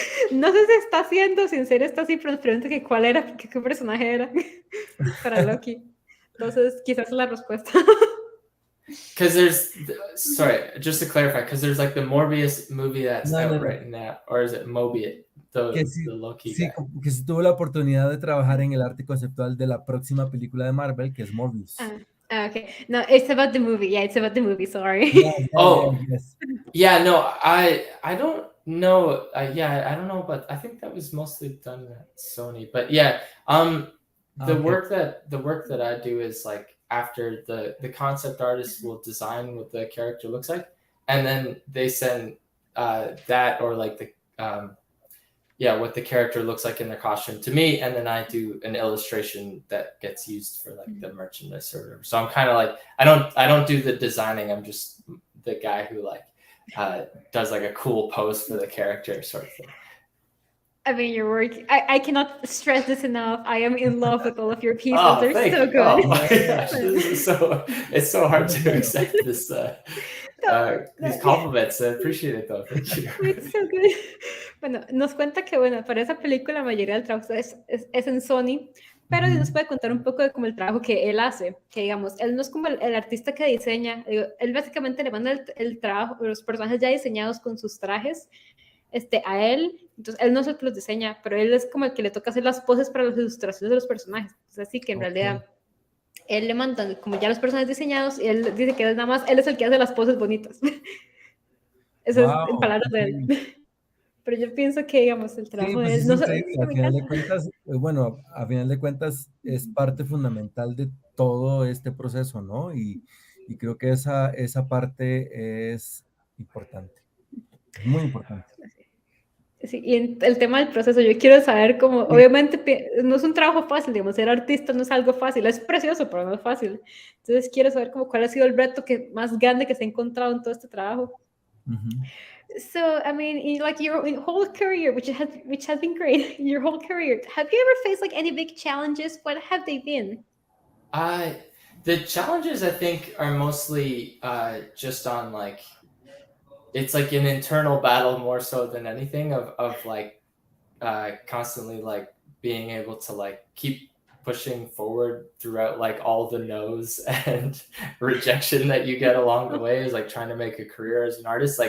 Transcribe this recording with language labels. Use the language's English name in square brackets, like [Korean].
[Spanish] No sé si está siendo sincero, está así, pero pregunta que cuál era, qué personaje era para Loki. Entonces, quizás la respuesta. [English] Because just to clarify, because there's like the Morbius movie that's out right now, or is it Mobius, the Loki guy? [Spanish] Que sí tuvo la oportunidad de trabajar en el arte conceptual de la próxima película de Marvel, que es Morbius. [English] Okay. No, it's about the movie. Yeah, it's about the movie. Sorry. Yes. Yeah, no, I don't know. I don't know, but I think that was mostly done at Sony. But yeah, the work that I do is like after the concept artist will design what the character looks like, and then they send that or like the what the character looks like in their costume to me, and then I do an illustration that gets used for like the merchandise or whatever. So I'm kind of like I don't do the designing. I'm just the guy who like does like a cool pose for the character sort of thing. I mean, your work, I cannot stress this enough. I am in love with all of your pieces. They're so good. Oh my gosh, it's so hard to accept this these compliments. I appreciate it though. Thank you. It's so good. [Spanish] Bueno, nos cuenta que bueno, para esa película la mayoría del trabajo es en Sony, pero sí nos puede contar un poco de como el trabajo que él hace, que digamos, él no es como el artista que diseña, él básicamente le manda el trabajo, los personajes ya diseñados con sus trajes, a él, entonces él no es el que los diseña, pero él es como el que le toca hacer las poses para las ilustraciones de los personajes, entonces así que en realidad él le manda como ya los personajes diseñados y él dice que es nada más, él es el que hace las poses bonitas. Eso es en palabras de él. Pero yo pienso que, digamos, el trabajo pues de él... es No, increíble. A final de cuentas, bueno, a final de cuentas es parte fundamental de todo este proceso, ¿no? Y creo que esa parte es importante, muy importante. Sí, y el tema del proceso, yo quiero saber cómo, obviamente no es un trabajo fácil, digamos, ser artista no es algo fácil, es precioso, pero no es fácil. Entonces quiero saber como cuál ha sido el reto más grande que se ha encontrado en todo este trabajo. [English] So, I mean, in like your whole career, which has been great, your whole career, have you ever faced like any big challenges? What have they been? The challenges I think are mostly just on like, it's like an internal battle more so than anything of like constantly like being able to like keep pushing forward throughout like all the no's and rejection that you get along the way is like trying to make a career as an artist.